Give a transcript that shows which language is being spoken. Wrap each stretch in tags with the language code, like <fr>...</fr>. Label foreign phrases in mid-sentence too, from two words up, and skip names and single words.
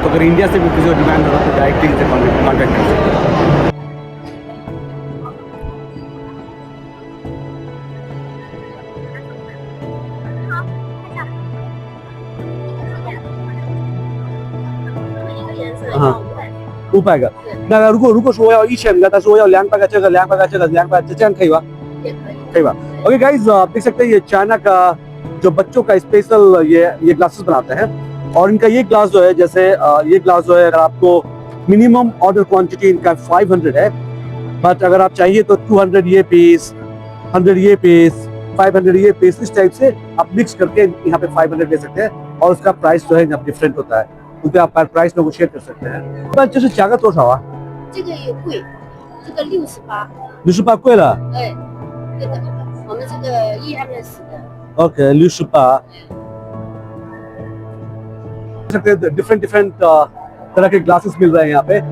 <hi>तो अगर इंडिया से भी किसी को डिमांड हो रहा है तो डायरेक्टली इनसे कॉन्टैक्ट कर सकते हैं.500</hi> <zh>那如果说我要1000个，但是我要200个这个200个这个200个这样可以吧？可以吧 ？</zh> <hi>ओके गाइस, आप देख सकते हैं ये चाइना का जो बच्चों का स्पेशल ये ग्लासेस बनाते हैं. और इनका ये ग्लास जो है, जैसे ये ग्लास जो है, अगर आपको</hi> <en>minimum order quantity</en> <hi>इनका 500 है, बट अगर आप चाहिए तो 200 ये पीस, 100 ये पीस, 500 ये पीस, इस टाइप से आप मिक्स करके यहाँ पे 500 ले सकते हैं. और उसका प्राइस जो है डिफरेंट होता है, क्योंकि आप</hi> <en>price negotiate</en> <hi>कर सकते हैं. बट जैसे</hi> <zh>价格多少啊？这个也贵，这个68。 68贵了。对，对的，我们这个120的。</zh> <en>ओके, 68.</en> <hi>डिफरेंट तरह के ग्लासेस मिल रहे हैं यहाँ पे.</hi>